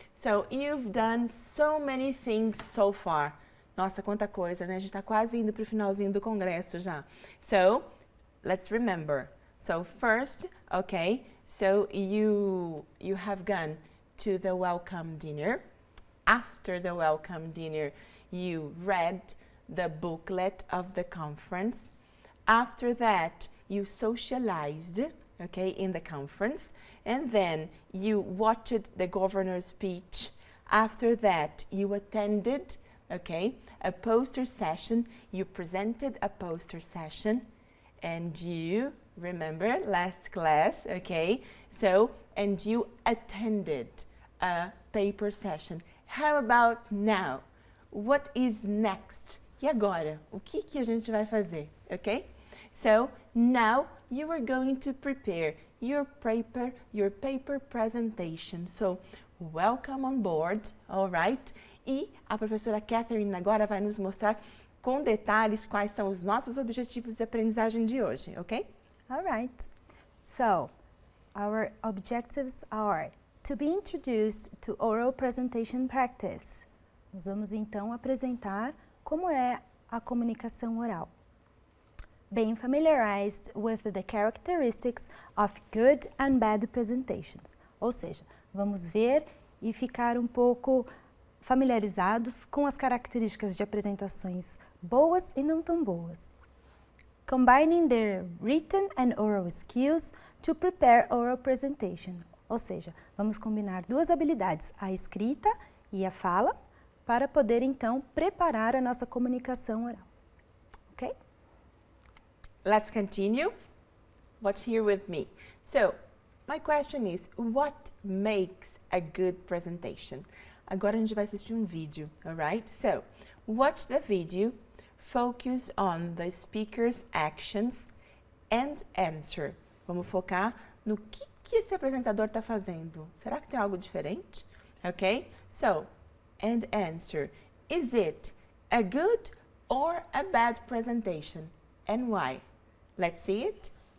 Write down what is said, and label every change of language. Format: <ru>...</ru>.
<en>So, you've done so many things so far.</en> <pt>Nossa, quanta coisa, né? A gente está quase indo para o finalzinho do congresso já.</pt> <en>So, let's remember. So, first, okay, so you have gone to the welcome dinner. After the welcome dinner, you read the booklet of the conference. After that, you socialized, okay, in the conference. And then you watched the governor's speech. After that, you attended, okay, a poster session. You presented a poster session. And you, remember last class, okay? So, and you attended a paper session. How about now? What is next?</en> <pt>E agora? O que a gente vai fazer, okay?</pt> <en>So, now you are going to prepare your paper presentation. So, welcome on board, all right?</en> <pt>E a professora Catherine agora vai nos mostrar com detalhes quais são os nossos objetivos de aprendizagem de hoje, ok?</pt> <en>All right. So, our objectives are to be introduced to oral presentation practice.</en> <pt>Nós vamos então apresentar como é a comunicação oral.</pt> <en>Being familiarized with the characteristics of good and bad presentations.</en> <pt>Ou seja, vamos ver e ficar um pouco familiarizados com as características de apresentações boas e não tão boas.</pt> <en>Combining their written and oral skills to prepare oral presentation.</en> <pt>Ou seja, vamos combinar duas habilidades, a escrita e a fala, para poder então preparar a nossa comunicação oral. Ok?</pt> <en>Let's continue. Watch here with me. So, my question is, what makes a good presentation?</en> <pt>Agora a gente vai assistir um vídeo, alright?</pt> <en>So, watch the video, focus on the speaker's actions and answer.</en> <pt>Vamos focar no que esse apresentador está fazendo. Será que tem algo diferente?</pt> <en>Ok? So, and answer. Is it a good or a bad presentation? And why? Let's see it.</en>